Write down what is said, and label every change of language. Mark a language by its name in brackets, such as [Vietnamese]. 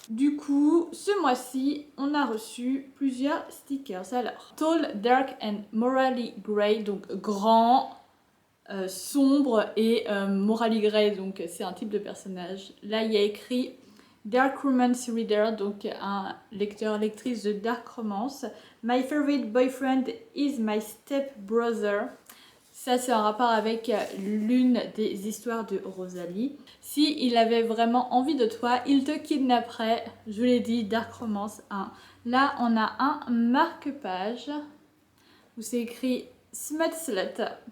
[French] Du coup, ce mois-ci, on a reçu plusieurs stickers. Alors, [English] Tall, Dark and Morally Grey, [French] donc grand, sombre et Morally Grey, donc c'est un type de personnage. Là, il y a écrit [English] Dark Romance Reader, [French] donc un lecteur-lectrice de Dark Romance. [English] My favorite boyfriend is my step brother. [French] Ça, c'est un rapport avec l'une des histoires de Rosalie. Si il avait vraiment envie de toi, il te kidnapperait. Je vous l'ai dit, Dark Romance 1. Là, on a un marque-page où c'est écrit [English] Smut Slut.